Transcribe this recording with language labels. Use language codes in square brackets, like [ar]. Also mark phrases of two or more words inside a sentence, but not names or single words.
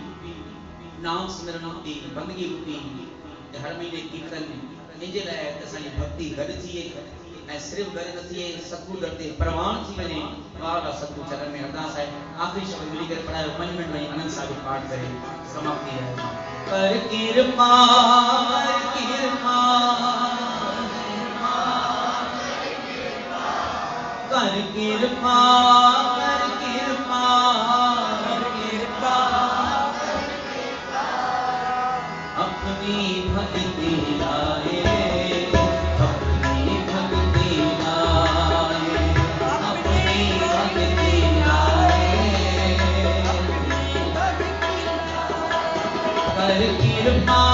[sd] नाम स्मरण रूपी बंदगी रूपी हर महीने कीर्तन इंजे लाइ असांजी भक्ति गॾु थिए ऐं सिर्फ़ गॾु न थिए सतगुरु दर ते प्रवान थी वञे वाह सतगुरु चरण में अरदास है आखिरी शब्द मिलकर पढ़ायो 5 मिनट में आनंद साहिब पाठ करे समाप्ति है कर कृपा [hi] कर कृपा कर कृपा कर कृपा अपनी भक्ति लाए अपनी भक्ति लाए अपनी भक्ति लाए कर कृपा